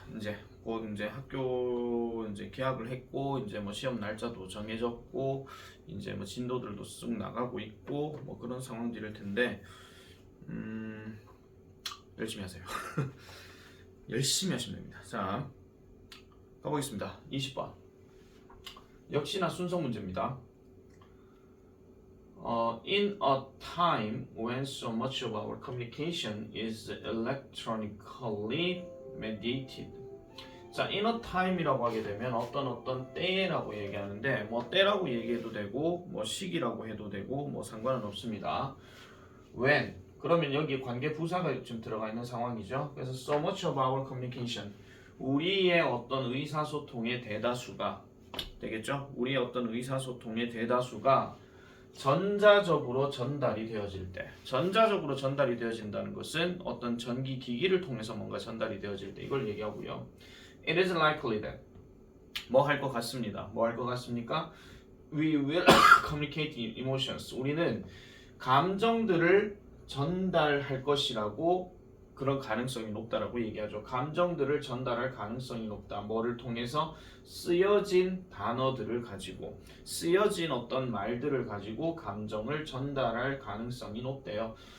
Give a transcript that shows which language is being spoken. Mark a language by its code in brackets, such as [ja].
[ko] 이제 곧 이제 학교 이제 개학을 했고, 이제 뭐 시험 날짜도 정해졌고, 이제 뭐 진도들도 쑥 나가고 있고, 뭐 그런 상황들일 텐데, 열심히 하세요. 열심히 하시면 됩니다. 자, 가보겠습니다. 20번. 역시나 순서 문제입니다. [en] In a time when so much of our communication is electronically mediated. [ko] 자, [en] in a time [ko] 이라고 하게 되면 어떤 때라고 얘기하는데, 뭐 때라고 얘기해도 되고, 뭐 시기라고 해도 되고, 뭐 상관은 없습니다. when 그러면 여기 관계 부사가 지금 들어가 있는 상황이죠. 그래서 [en] so much of our communication, [ko] 우리의 어떤 의사소통의 대다수가 되겠죠. 우리의 어떤 의사소통의 대다수가 전자적으로 전달이 되어질 때, 전자적으로 전달이 되어진다는 것은 어떤 전기 기기를 통해서 뭔가 전달이 되어질 때 이걸 얘기하고요. [en] It is likely that [ko] 뭐 할 것 같습니다. 뭐 할 것 같습니까? [en] We will communicate emotions. [ko] 우리는 감정들을 전달할 것이라고, 그런 가능성이 높다라고 얘기하죠. 감정들을 전달할 가능성이 높다. 뭐를 통해서? 쓰여진 단어들을 가지고, 쓰여진 어떤 말들을 가지고 감정을 전달할 가능성이 높대요.